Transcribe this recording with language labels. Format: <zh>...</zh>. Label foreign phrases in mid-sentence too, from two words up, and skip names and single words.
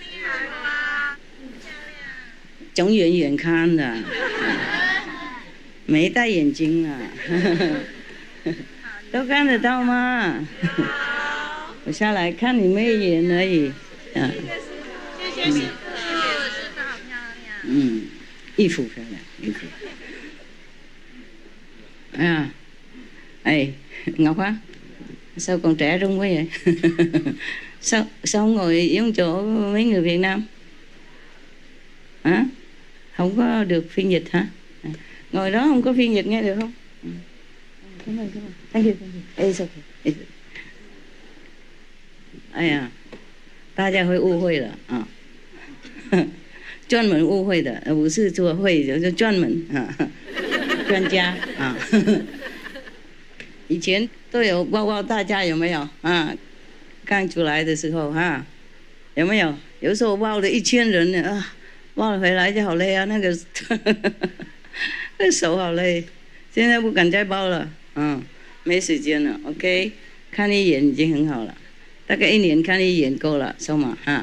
<zh>从远远看的，没戴眼镜啊。都看得到吗？我下来看你妹眼而已。衣服漂亮，衣服。</zh> <vi>Ngọc á, sao còn trẻ trung quá vậy? Sao không ngồi giống chỗ mấy người Việt Nam? Không có được phiên dịch hả? Ngồi đó không có phiên dịch nghe được không? Cảm ơn.</vi> <en>Thank you. It's okay.</en> <zh>哎呀，大家会误会的专门误会的，不是做会就是专门专家以前都有报告大家有没有刚出来的时候有没有？有时候报了1000人抱了回来就好累啊，那个那手好累，现在不敢再抱了，没时间了。OK， 看一眼已经很好了，大概1年看一眼够了，收嘛哈。</zh>